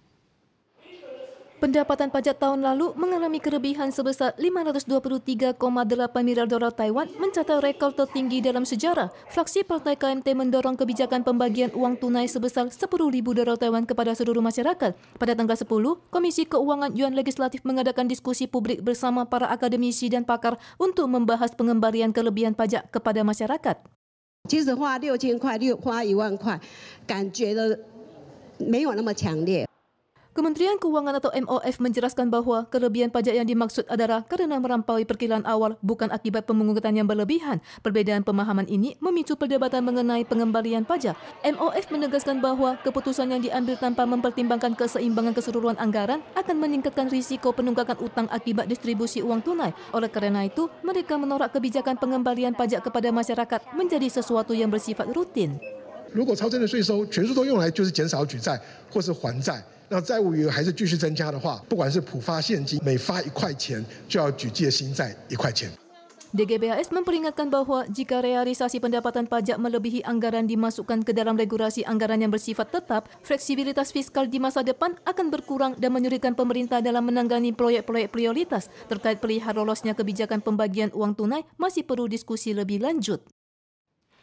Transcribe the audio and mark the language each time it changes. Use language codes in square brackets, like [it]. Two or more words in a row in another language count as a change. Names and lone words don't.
[id] Pendapatan pajak tahun lalu mengalami kelebihan sebesar $523,8 miliar Taiwan, mencatat rekor tertinggi dalam sejarah. Fraksi Partai KMT mendorong kebijakan pembagian uang tunai sebesar $10.000 Taiwan kepada seluruh masyarakat. Pada tanggal 10, Komisi Keuangan Yuan Legislatif mengadakan diskusi publik bersama para akademisi dan pakar untuk membahas pengembalian kelebihan pajak kepada masyarakat. [zh] 即使花6000块、花1万块，感觉的没有那么强烈。 [id] Kementerian Keuangan atau MOF menjelaskan bahwa kelebihan pajak yang dimaksud adalah karena melampaui perkiraan awal, bukan akibat pemungutan yang berlebihan. Perbedaan pemahaman ini memicu perdebatan mengenai pengembalian pajak. MOF menegaskan bahwa keputusan yang diambil tanpa mempertimbangkan keseimbangan keseluruhan anggaran akan meningkatkan risiko penunggakan utang akibat distribusi uang tunai. Oleh karena itu, mereka menolak kebijakan pengembalian pajak kepada masyarakat menjadi sesuatu yang bersifat rutin. [zh] 如果超征的税收全数都用来就是减少举债或是还债，那债务余额还是继续增加的话，不管是普发现金，每发1块钱就要举借新债1块钱。 [id] DGBAS memperingatkan bahwa jika realisasi pendapatan pajak melebihi anggaran dimasukkan ke dalam regulasi anggaran yang bersifat tetap, fleksibilitas fiskal di masa depan akan berkurang dan menyulitkan pemerintah dalam menangani proyek-proyek prioritas. Terkait perihal lolosnya kebijakan pembagian uang tunai, masih perlu diskusi lebih lanjut.